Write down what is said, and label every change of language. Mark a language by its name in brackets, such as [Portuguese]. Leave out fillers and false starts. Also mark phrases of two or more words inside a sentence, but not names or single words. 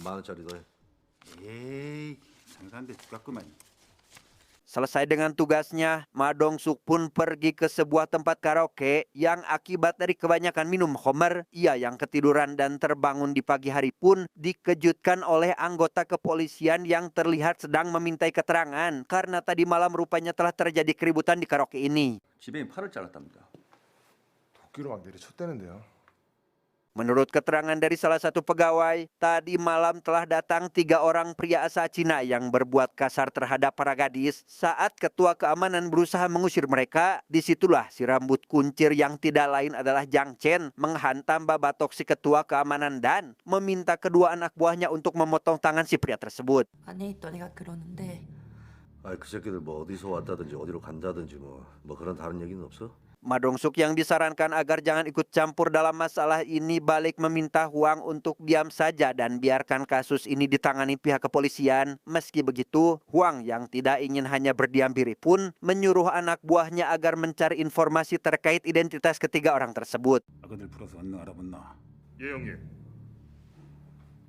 [Indonesian] Selesai dengan tugasnya, Ma Dong-suk pun pergi ke sebuah tempat karaoke yang akibat dari kebanyakan minum khamr, ia yang ketiduran dan terbangun di pagi hari pun dikejutkan oleh anggota kepolisian yang terlihat sedang memintai keterangan karena tadi malam rupanya telah terjadi keributan di karaoke ini. [Korean] 지배인 팔을 잘랐답니다. 도끼로 막 내리쳤다는데요. [Indonesian] Menurut keterangan dari salah satu pegawai, tadi malam telah datang 3 orang pria asal Cina yang berbuat kasar terhadap para gadis. Saat ketua keamanan berusaha mengusir mereka, disitulah si rambut kuncir yang tidak lain adalah Jiang Chen menghantam babatok si ketua keamanan dan meminta kedua anak buahnya untuk memotong tangan si pria tersebut. [Korean] 안에 있던 애가 그러는데 그 새끼들 뭐 어디서 왔다든지 어디로 간다든지 뭐 그런 다른 얘기는 없어? [Indonesian] Ma Dong-suk yang disarankan agar jangan ikut campur dalam masalah ini balik meminta Huang untuk diam saja dan biarkan kasus ini ditangani pihak kepolisian. Meski begitu, Huang yang tidak ingin hanya berdiam diri pun menyuruh anak buahnya agar mencari informasi terkait identitas ketiga orang tersebut.